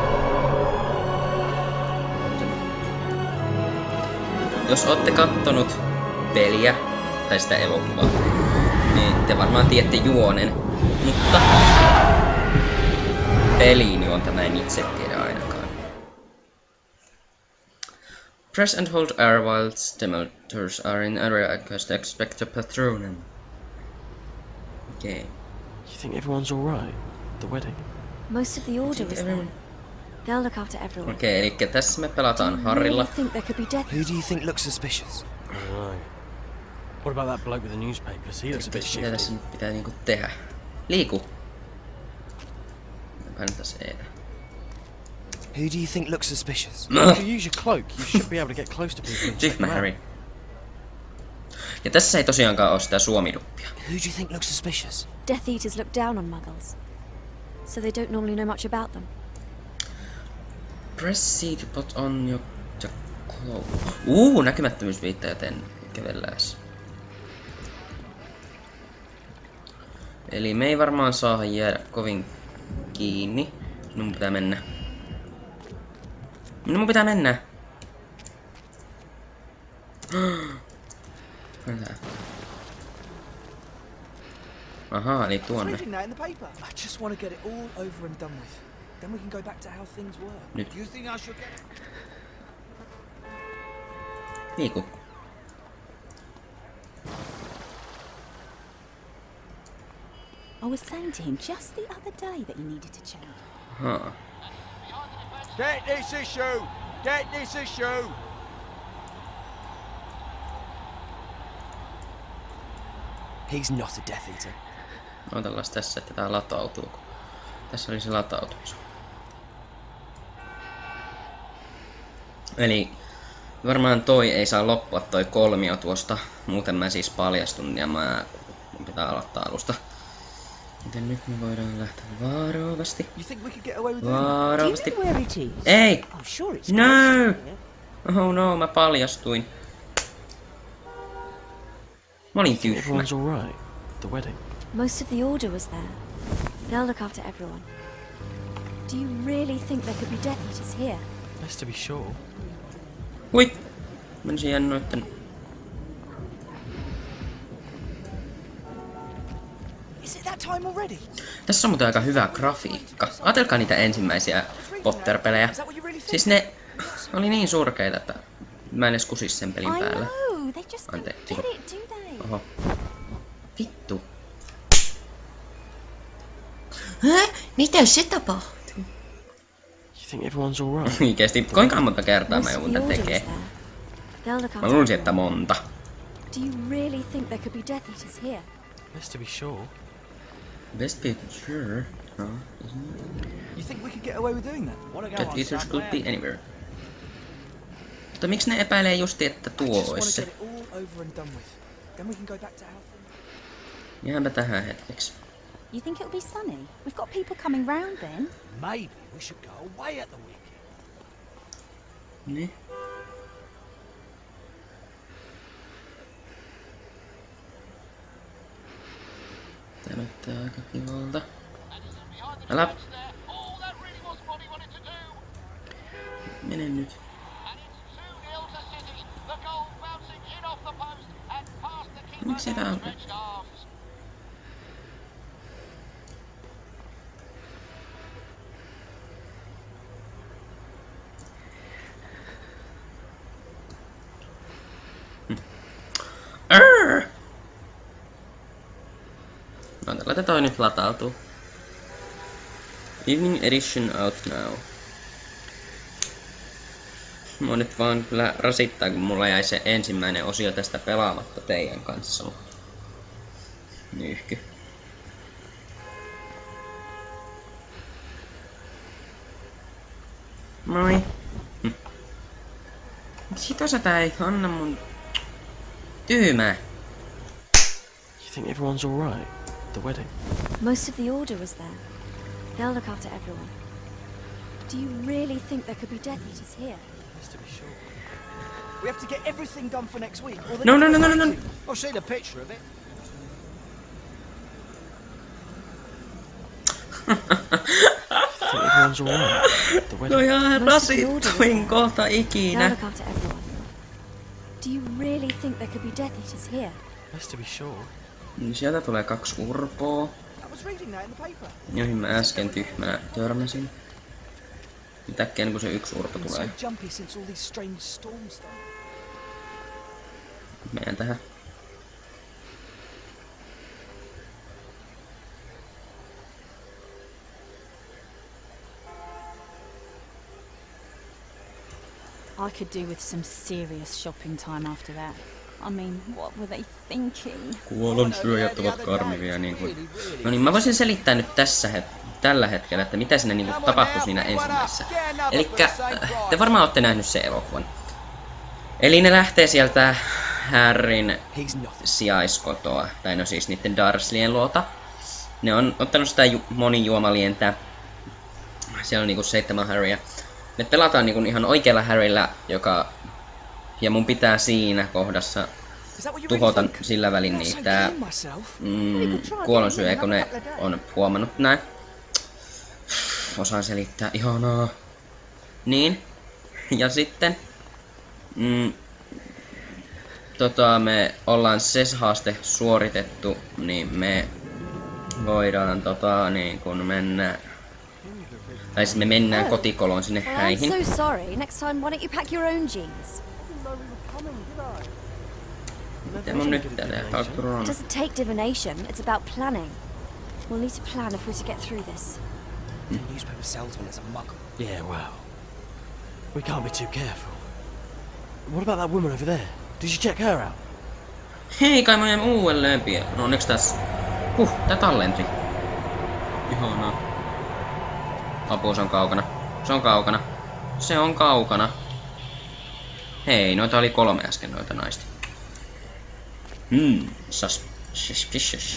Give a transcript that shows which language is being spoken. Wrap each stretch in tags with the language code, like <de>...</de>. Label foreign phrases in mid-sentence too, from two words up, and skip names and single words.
<fi>Jos ootte kattonut peliä, tai sitä elokuvaa, niin te varmaan tiedätte juonen. Mutta... peliini on tämä en itse tiedä ainakaan.</fi> <en>Press and hold R while stimulars are in area because they expect to patrol them. Okay. You think everyone's alright? The wedding? Most of the order was there. They'll look after everyone.</en> <fi>Okei, elikkä tässä me pelataan Harrilla.</fi> <en>Who do you think looks suspicious? I don't know. What about that bloke with the newspapers? He looks a bit</en> <fi>Mitä</fi> <en>shifty.</en> <fi>tässä nyt pitää niinku tehdä? Liiku! Painotas Etä.</fi> <en>Who do you think looks suspicious? If you use your cloak, you should be able to get close to people and check</en> <fi>Tyhmä</fi> <en>them Harry. out.</en> <fi>Ja tässä ei tosiaankaan oo sitä suomiduppia.</fi> <en>Who do you think looks suspicious? Death Eaters look down on muggles, so they don't normally know much about them. Press C to put on your cloak.</en> <fi>Näkymättömyysviitta, joten kävellääs. Eli me ei varmaan saa jäädä kovin kiinni. Minun pitää mennä. Minun pitää mennä. Aha, eli tuonne.</fi> <en>I just want to get it all over and done with. Then we can go back to how things were.</en> <fi>Nyt.</fi> <en>You think I should get it?</en> <fi>Liiku.</fi> <en>I was saying to him just the other day that you needed to change.</en> <fi>Aha.</fi> <en>Get this issue! Get this issue! He's not a Death Eater.</en> <fi>Odotellaan tässä, että tää latautuu. Tässä oli se latautus. Eli varmaan toi ei saa loppua toi kolmio tuosta. Muuten mä siis paljastun ja mun pitää aloittaa alusta. Joten nyt me voidaan lähteä varovasti.</fi> <en>You think we could get away with</en> <fi>Varovasti.</fi> <en>Do you know where it is?</en> <fi>Ei!</fi> <en>I'm sure it's No! close here. Oh no,</en> <fi>mä paljastuin. Mä olin tyhmä.</fi> <en>Everyone's alright? The wedding? Most of the order was there. They'll look after everyone. Do you really think there could be Death Eaters here? Best to be sure.</en> <fi>Hui! Menisin jännoitten.</fi> <en>Is it that time already?</en> <fi>Tässä on muuten aika hyvä grafiikka. Ajatelkaa niitä ensimmäisiä Potter-pelejä.</fi> <en>Is that what you really think?</en> <fi>Siis ne oli niin surkeita, että mä en edes kusis sen pelin</fi> <en>I</en> <fi>päällä.</fi> <en>know, they just don't</en> <fi>Anteeksi.</fi> <en>get it, do they?</en> <fi>Oho. Vittu. Mitä se tapahtuu?</fi> <en>You think everyone's alright?</en> <fi>Oikeesti, kuinka monta kertaa mä</fi> <en>Most of</en> <fi>joudun</fi> <en>the</en> <fi>tän</fi> <en>order was</en> <fi>tekee?</fi> <en>there. They'll look</en> <fi>Mä</fi> <en>after</en> <fi>luulisin, että</fi> <en>everyone.</en> <fi>monta.</fi> <en>Do you really think there could be Death Eaters here? Best to be sure. Best be sure. No, You think we could get away with doing that? that eaters could be anywhere.</en> <fi>Mutta miksi ne epäilee justi, että</fi> <en>I</en> <fi>tuo</fi> <en>just want</en> <fi>ois</fi> <en>to</en> <fi>se?</fi> <en>get it all over and done with. Then we can go back to how things.</en> <fi>Jäämpä tähän hetkeksi.</fi> <en>You think it'll be sunny? We've got people coming round then. Maybe we should go away at the weekend.</en> <fi>Niin. Tää näyttää aika kivalta. Älä!</fi> <en>All that really was what he wanted to do.</en> <fi>Mene nyt.</fi> <en>And it's 2-0 to City. The goal bouncing in off the post and past the keeper.</en> <fi>Miksi tää on?</fi> <en>Stretched arms. Arr!</en> <fi>No, laitetaan nyt latautuu.</fi> <en>Evening edition out now.</en> <fi>Mua nyt vaan kyllä rasittaa, kun mulla jäi se ensimmäinen osio tästä pelaamatta teidän kanssa. Nyyhky. Moi. Sitä tää ei anna mun tyymää.</fi> <en>You think everyone's alright? The wedding? Most of the Order was there. They'll look after everyone. Do you really think there could be Death Eaters here? Just to be sure. We have to get everything done for next week. Or</en> <fi>No.</fi> <en>I'll show you the picture of it. You think everyone's alright? The</en> <fi>No</fi> <en>wedding?</en> <fi>ihan</fi> <en>Most of the Order was</en> <fi>rasittuin</fi> <en>there.</en> <fi>kohta</fi> <en>They'll</en> <fi>ikinä.</fi> <en>look after everyone. Do you really think there could be Death Eaters here? Best to be sure.</en> <fi>Niin sieltä tulee 2 urpoa,</fi> <en>I was reading that in the paper.</en> <fi>joihin mä äsken tyhmänä törmäsin. Mitäkkiä kun se 1 urpo</fi> <en>Been</en> <fi>tulee.</fi> <en>so jumpy since all these strange storms started.</en> <fi>Menen tähän.</fi> <en>I could do with some serious shopping time after that. I mean, what were they thinking?</en> <fi>Kuolonsyöjät ovat karmivia niin kuin... No niin, mä voisin selittää nyt tällä hetkellä, että mitä siinä niinku tapahtui siinä ensimmäisessä. Elikkä, te varmaan olette nähnyt sen elokuvan. Eli ne lähtee sieltä Harryn</fi> <en>He's nothing.</en> <fi>sijaiskotoa, tai no siis niitten Dursleyen luota. Ne on ottanut sitä monijuomalientä. Siellä on niinku 7 Harryä. Me pelataan niinku ihan oikealla Harryllä, joka... Ja mun pitää siinä kohdassa</fi> <en>Is that what you</en> <fi>tuhota</fi> <en>really think?</en> <fi>sillä välin</fi> <en>I'm not so</en> <fi>niitä</fi> <en>keen myself.</en> <fi>kuolonsyöjä, kun ne on huomannut näin. Osaan selittää, ihanaa. Niin. Ja sitten... me ollaan se haaste suoritettu, niin me voidaan niin kun mennä... Tai siis me mennään kotikoloon sinne</fi> <en>Well, I'm</en> <fi>häihin.</fi> <en>so sorry. Next time, why don't you pack your own jeans?</en> <fi>Mitä mun nyt pitää tehdä?</fi> <en>It doesn't take divination. It's about planning. We'll need to plan if we're to get through this. The newspaper salesman is a muggle. Yeah, well. We can't be too careful. What about that woman over there? Did you check her out?</en> <fi>Hei, kai mä jäin uudelleen pian. No onneksi tässä... tää tallentui. Ihanaa. Apua, se on kaukana. Se on kaukana. Se on kaukana. Hei, noita oli 3 äsken noita naista.</fi> <en>Suspicious.</en>